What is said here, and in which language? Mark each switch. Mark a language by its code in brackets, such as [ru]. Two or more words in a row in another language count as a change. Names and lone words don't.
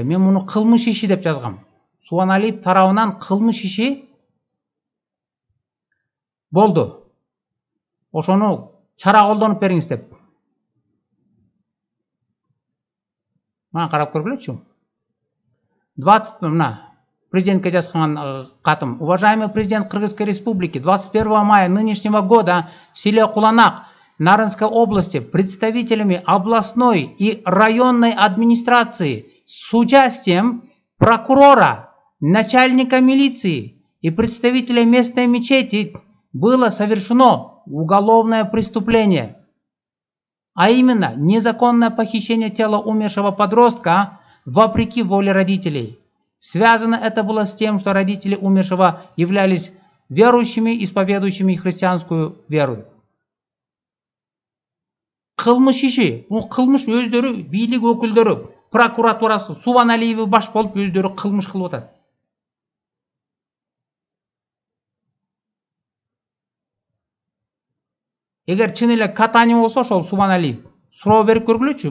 [ky] Мен муну кылмыш иши деп жазгам. Субаналиев тарабынан кылмыш иши болду. Ошону чара колдонуп бериңиз деп. Мына карап көргүлөчү. 20 мына президентке жазган катым. [ru] Уважаемый президент Кыргызской Республики, 21 мая нынешнего года в селе Куланак Нарынской области представителями областной и районной администрации с участием прокурора, начальника милиции и представителя местной мечети было совершено уголовное преступление, а именно незаконное похищение тела умершего подростка вопреки воле родителей. Связано это было с тем, что родители умершего являлись верующими, исповедующими христианскую веру. [ky] Кылмыш иши, бул кылмыш өздөрү бийлик өкүлдөрү, прокуратурасы, Субаналиеви баш болуп өздөрү кылмыш кылып атат. Эгер чын эле Катани болсо, ошол Субаналиев суроо берип көргүлөчү.